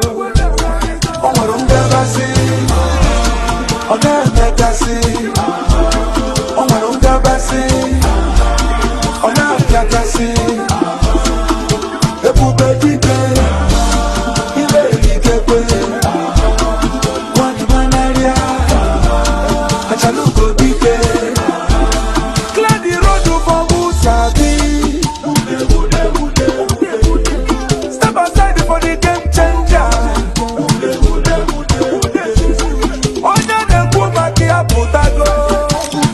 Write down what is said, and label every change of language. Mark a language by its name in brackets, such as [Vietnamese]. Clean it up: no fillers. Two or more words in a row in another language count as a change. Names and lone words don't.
[Igbo] Omarungabasi, Onamekasi, Omarungabasi, Onamekasi, Ebubedike, Ibedikepe, Wanimanaria, Achaluko dike, [English] clear the road for Musabi. Step aside for the game changer. Putago,